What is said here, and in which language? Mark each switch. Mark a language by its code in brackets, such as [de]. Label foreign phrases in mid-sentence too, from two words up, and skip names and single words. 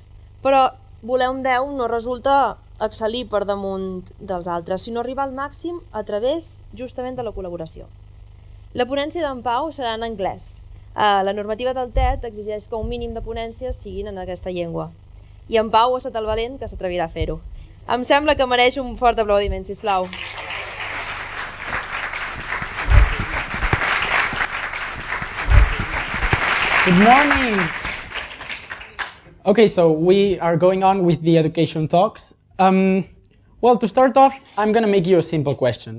[ca] Però VullUn10 no resulta excel·lir per damunt dels altres, sinó arribar al màxim a través justament de la col·laboració. La ponència d'en Pau serà en anglès. La normativa del TED exigeix que un mínim de ponències siguin en aquesta llengua. I en Pau ha estat el valent que s'atrevirà a fer-ho. Em sembla que mereix un fort aplaudiment, sisplau. [en] Good morning. Okay, so we are going on with the education talks. Well, to start off, I'm going to make you a simple question.